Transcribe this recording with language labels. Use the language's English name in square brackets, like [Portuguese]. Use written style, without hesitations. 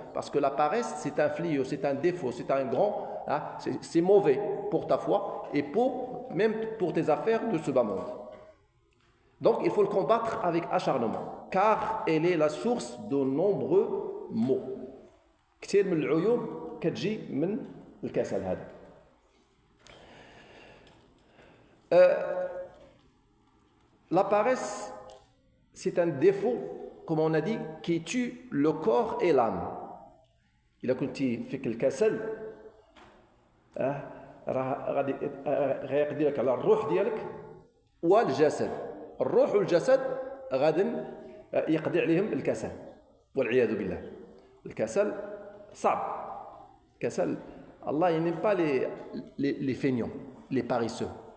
[French] Parce que la paresse, c'est un fléau, c'est un défaut, c'est un grand... Hein, c'est mauvais pour ta foi et même pour tes affaires de ce bas monde. Donc il faut le combattre avec acharnement. Car elle est la source de nombreux maux. [Arabic] كثير من العيوب كتجي من الكسل هذا. [French] La paresse, c'est un défaut, comme on a dit, qui tue le corps et l'âme. [Arabic] إذا كنتي فيك الكسل راه غادي غيقضي لك على الروح ديالك والجسد. الروح والجسد غادي يقضي عليهم الكسل والعياذ بالله. الكسل صعب. [French] الكسل Allah n'aime pas les feignants, les paresseux.